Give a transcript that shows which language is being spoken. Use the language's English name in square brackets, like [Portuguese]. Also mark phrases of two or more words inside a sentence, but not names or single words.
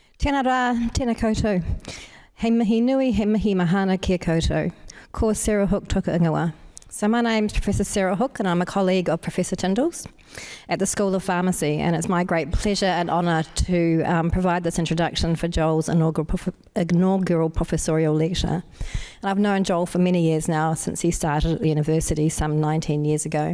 [Māori] Tēnā rā, tēnā koutou. Hei mihi nui, hei mihi mahana kia koutou. Ko Sarah Hook toka ingoa. [English] So my name's Professor Sarah Hook and I'm a colleague of Professor Tyndall's at the School of Pharmacy, and it's my great pleasure and honour to provide this introduction for Joel's inaugural professorial lecture. And I've known Joel for many years now, since he started at the university some 19 years ago.